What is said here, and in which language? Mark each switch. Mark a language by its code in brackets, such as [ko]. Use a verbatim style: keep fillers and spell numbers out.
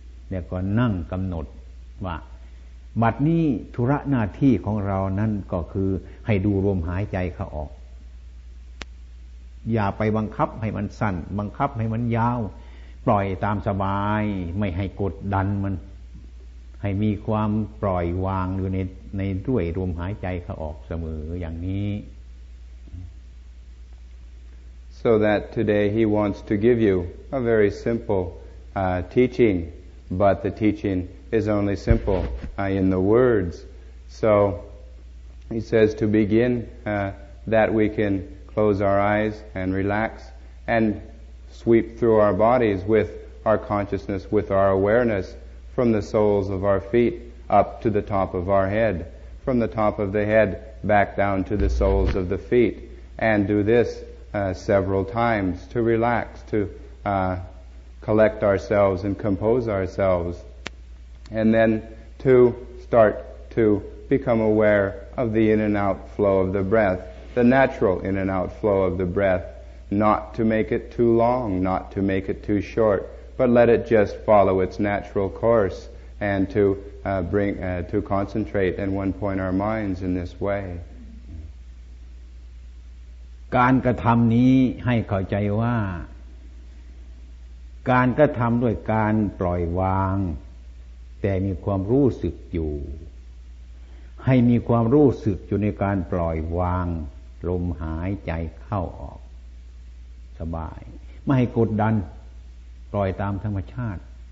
[th] แล้วก็นั่งกำหนดว่าบัดนี้ธุระหน้าที่ของเรานั้นก็คือให้ดูลมหายใจเข้าออกอย่าไปบังคับให้มันสั้นบังคับให้มันยาวปล่อยตามสบายไม่ให้กดดันมันให้มีความปล่อยวางอยู่ในในด้วยลมหายใจเข้าออกเสมออย่างนี้ [en] So that today he wants to give you a very simple uh, teaching, but the teaching is only simple uh, in the words. So he says to begin uh, that we can close our eyes and relax and sweep through our bodies with our consciousness, with our awareness, from the soles of our feet up to the top of our head, from the top of the head back down to the soles of the feet, and do this uh, several times to relax, to uh, collect ourselves and compose ourselves, and then to start to become aware of the in and out flow of the breath, the natural in and out flow of the breath, not to make it too long, not to make it too short, but let it just follow its natural course, and to uh, bring uh, to concentrate and one point our minds in this way. [th] การกระทำนี้ให้เข้าใจว่าการกระทำด้วยการปล่อยวางแต่มีความรู้สึกอยู่ให้มีความรู้สึกอยู่ในการปล่อยวางลมหายใจเข้าออกสบายไม่ให้กดดันปล่อยตามธรรมชาติ